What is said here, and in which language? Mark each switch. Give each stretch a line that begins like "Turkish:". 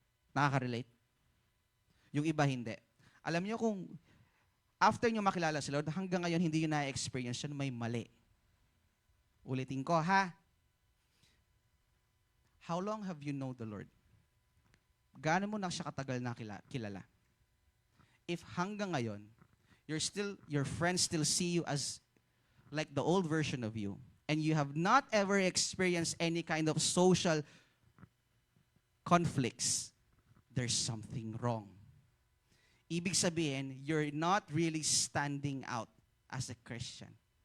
Filipino: Nakaka-relate? Yung iba hindi. Alam niyo kung after nyo makilala si Lord, hanggang ngayon hindi nyo na-experience yun, may mali. Ulitin ko, ha?
English: How long have you known the Lord?
Filipino: Gaano mo na siya katagal na kilala?
English: If
Filipino: hanggang ngayon,
English: your friends still see you as like the old version of you, and you have not ever experienced any kind of social conflicts, there's something wrong.
Filipino: Ibig sabihin,
English: you're not really standing out as a Christian.